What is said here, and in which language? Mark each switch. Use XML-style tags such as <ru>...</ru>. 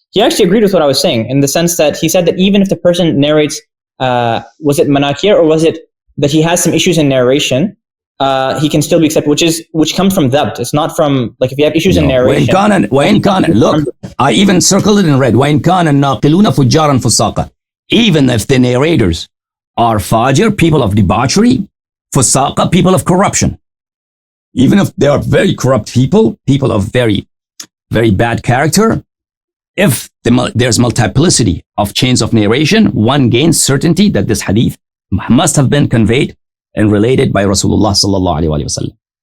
<en>he actually agreed with what I was saying in the sense that he said that even if the person narrates, was it manakir or was it that he has some issues in narration, he can still be accepted, which comes from dhabt. It's not from, like, if you have issues in narration.</en> <ar>وإن كان,</ar> <en>look, I even circled it in red.</en> <ar>وإن كان الناقلون فجارا فساقا.</ar> <en>Even if the narrators are fajr, people of debauchery, fusaqa, people of corruption. Even if they are very corrupt people of very, very bad character, if there's multiplicity of chains of narration, one gains certainty that this hadith must have been conveyed and related by Rasulullah sallallahu alaihi wasallam.</en>